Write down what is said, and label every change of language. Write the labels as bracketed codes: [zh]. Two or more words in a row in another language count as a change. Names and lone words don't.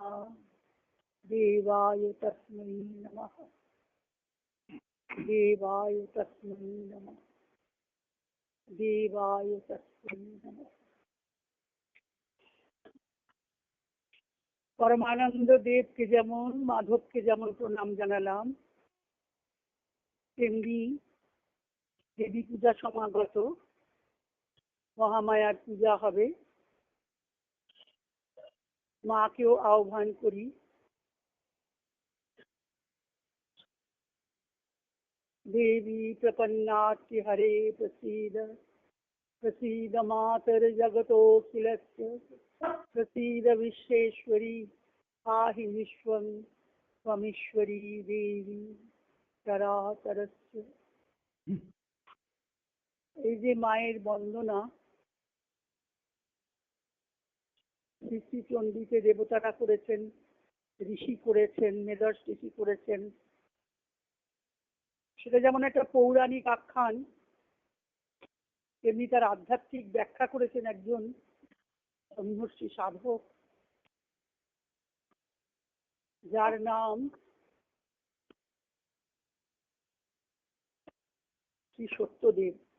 [sa] देवाय तस्मै नमः देवाय तस्मै नमः देवाय तस्मै नमः। [bn] परमानंद देव के যেমন মাধবকে যেমন প্রণাম জানালাম, তেমনি দেবী পূজা সমাগত, মহামায়ার পূজা হবে, মাকেও আহ্বান করি। [sa] देवी प्रपन्नाति हरे प्रसीद प्रसीद मातर जगतोऽखिलस्य प्रसीद विश्वेश्वरी पाहि विश्वं त्वमीश्वरी देवी चराचरस्य। [bn] এই যে মায়ের বন্দনা, ঋষি চণ্ডীতে দেবতারা করেছেন, ঋষি করেছেন, মেধস ঋষি করেছেন, সেটা যেমন একটা পৌরাণিক আখ্যান, তেমনি তার আধ্যাত্মিক ব্যাখ্যা করেছেন একজন ব্রহ্মর্ষি সাধক, যার নাম শ্রী সত্যদেব।